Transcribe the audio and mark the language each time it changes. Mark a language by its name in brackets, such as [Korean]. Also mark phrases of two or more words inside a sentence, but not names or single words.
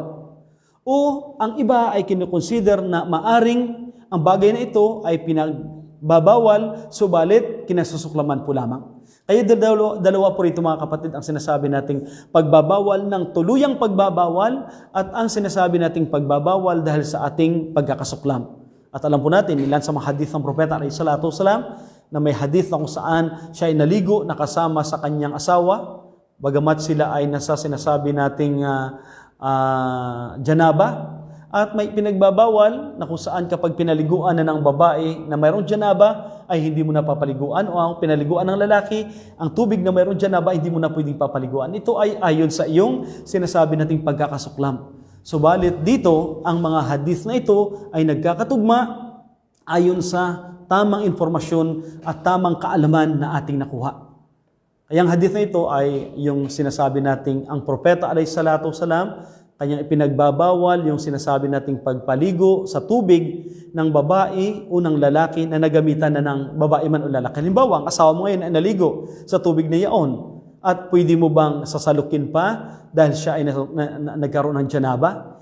[Filipino] O ang iba ay kinukonsider na maaring ang bagay na ito ay pinagbabawal, subalit kinasusuklaman po lamang. Kaya dalawa po rito mga kapatid ang sinasabi nating pagbabawal ng tuluyang pagbabawal at ang sinasabi nating pagbabawal dahil sa ating pagkakasuklam. At alam po natin, ilan sa mga hadith ng Propeta [Arabic] عليه الصلاة والسلام [Filipino] na may hadith na kung saan siya ay naligo nakasama sa kanyang asawa, bagamat sila ay nasa sinasabi nating janaba. At may pinagbabawal na kung saan kapag pinaliguan na ng babae na mayroong janaba ay hindi mo na papaliguan o ang pinaliguan ng lalaki, ang tubig na mayroong janaba hindi mo na pwedeng papaliguan. Ito ay ayon sa iyong sinasabi nating pagkakasuklam. Subalit dito, ang mga hadith na ito ay nagkakatugma ayon sa tamang informasyon at tamang kaalaman na ating nakuha. Kaya ang hadith na ito ay yung sinasabi nating ang Propeta [Arabic] عليه الصلاة والسلام [Filipino] kanyang ipinagbabawal yung sinasabi nating pagpaligo sa tubig ng babae o ng lalaki na nagamitan na ng babae man o lalaki. Halimbawa, ang asawa mo ngayon ay naligo sa tubig na iyon At pwede mo bang sasalukin pa dahil siya ay nagkaroon ng janaba?